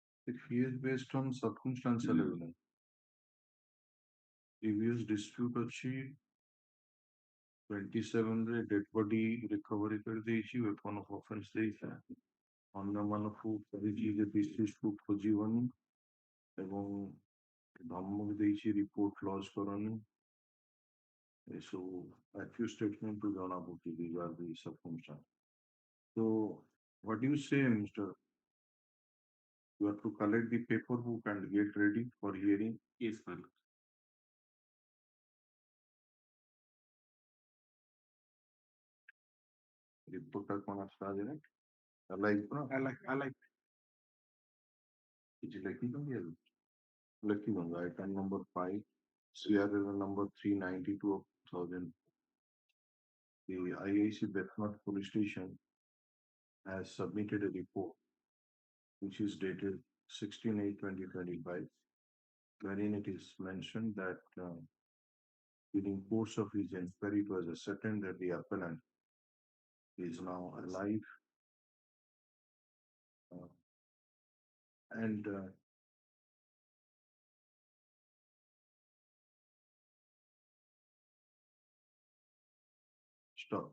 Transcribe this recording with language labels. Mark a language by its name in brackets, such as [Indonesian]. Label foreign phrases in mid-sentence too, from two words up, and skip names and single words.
[English] The fee is based on circumstantial evidence. Previous dispute [Odia] ଅଛି 27 ରେ [English] dead body recovery [Odia] କରିଦେଇଛି, [English] weapon of offense [Odia] ଦେଇଛି, ଅନ୍ୟମାନଙ୍କୁ କହିଛି ଯେ deceasedକୁ ଖୋଜିବନି ଏବଂ ଧମକ ଦେଇଛି [English] report lodge [Odia] କରନି। [English] ଏସବୁ accused statement [Odia] ରୁ ଜଣା ପଡୁଛି [English] these are the circumstances. So what do you say, Mr.? You have to collect the paperwork and get ready for hearing. Yes, my lord. [Odia] Report କଣ ଆସିଲା ଯେ [English] I like [Odia] କିଛି ଲେଖିଛନ୍ତି ଏବେ? ଲେଖିଦିଅନ୍ତୁ [English] item number 5 CRL number 392 of 2000. The IAC Bethnot Police Station has submitted a report which is dated 16/8/2025, wherein it is mentioned that during course of his inquiry it was ascertained that the appellant is now alive and stop.